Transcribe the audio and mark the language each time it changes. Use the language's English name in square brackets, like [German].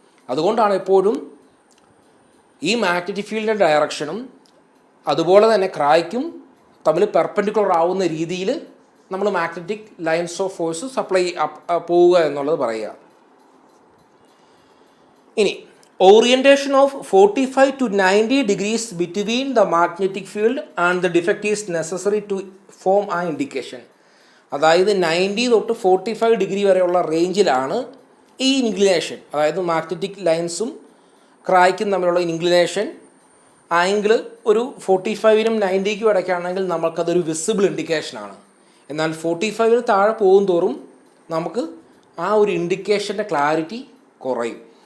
[Malayalam] അതുകൊണ്ടാണ് എപ്പോഴും ഈ മാഗ്നറ്റിക് ഫീൽഡിൻ്റെ ഡയറക്ഷനും അതുപോലെ തന്നെ ക്രാക്കും തമ്മിൽ പെർപെൻഡിക്കുലർ ആവുന്ന രീതിയിൽ നമ്മൾ magnetic lines of force supply പോവുക എന്നുള്ളത് പറയുക. ഇനി [English] orientation of 45 to 90 degrees between the magnetic field and the defect is necessary to form an indication. [Malayalam] അതായത് 90 തൊട്ട് 45 ഡിഗ്രി വരെയുള്ള റേഞ്ചിലാണ് ഈ ഇൻക്ലിനേഷൻ, അതായത് മാഗ്നറ്റിക് ലൈൻസും ക്രായ്ക്കും തമ്മിലുള്ള ഇൻക്ലിനേഷൻ ആംഗിൾ ഒരു 45നും 90ക്കും ഇടയ്ക്കാണെങ്കിൽ നമുക്കതൊരു വിസിബിൾ ഇൻഡിക്കേഷനാണ്. എന്നാൽ 45ന് താഴെ പോകും തോറും നമുക്ക് ആ ഒരു ഇൻഡിക്കേഷൻ്റെ ക്ലാരിറ്റി കുറയും.